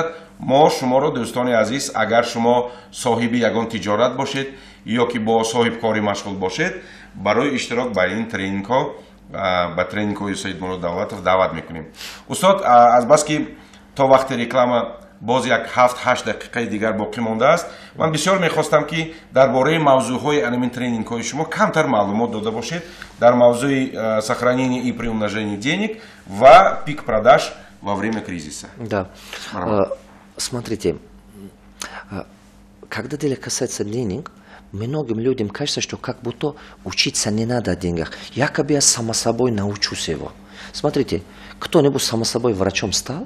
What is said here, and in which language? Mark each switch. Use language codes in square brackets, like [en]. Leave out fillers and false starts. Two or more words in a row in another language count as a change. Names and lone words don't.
[tg] мо шуморо дӯстони азиз, агар шумо соҳиби ягон тиҷорат бошед ё ки бо соҳибкорӣ машғул бошед, барои иштирок ба ин тренингҳо, ба тренингҳои Саидмурод Давлатов даъват мекунем. Устод, азбаски то вақти реклама боз як 7-8 дақиқаи дигар боқӣ мондааст, ман бисёр мехостам ки дар бораи мавзӯъҳои анамин тренингҳои шумо камтар маълумот дода бошед дар мавзӯи [ru] сохранения и приумножения денег [tg] ва [ru] пик-продаж во время кризиса. Да. Смотрите, когда дело касается денег, многим людям кажется, что как будто учиться не надо о деньгах. Якобы я само собой научусь его. Смотрите, кто-нибудь само собой врачом стал?